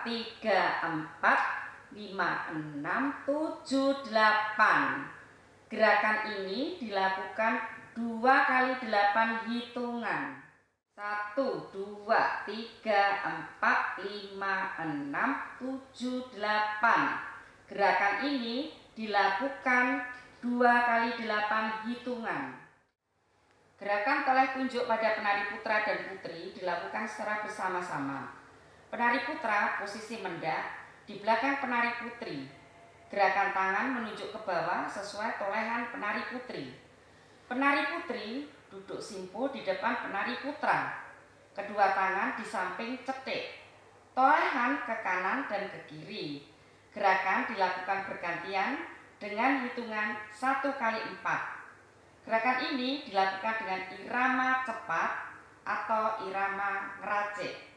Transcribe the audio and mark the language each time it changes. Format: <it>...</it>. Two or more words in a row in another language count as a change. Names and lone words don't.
<id>tiga, empat, lima, enam, tujuh, delapan. Gerakan ini dilakukan 2x8 hitungan. 1, 2, 3, 4, 5, 6, 7, 8. Gerakan ini dilakukan 2x8 hitungan. Gerakan toleh tunjuk pada penari putra dan putri dilakukan secara bersama-sama. Penari putra posisi mendak di belakang penari putri. Gerakan tangan menunjuk ke bawah sesuai tolehan penari putri. Penari putri duduk simpu di depan penari putra. Kedua tangan di samping cetek. Tolehan ke kanan dan ke kiri. Gerakan dilakukan bergantian dengan hitungan 1x4. Gerakan ini dilakukan dengan irama cepat atau irama ngeracik.</id>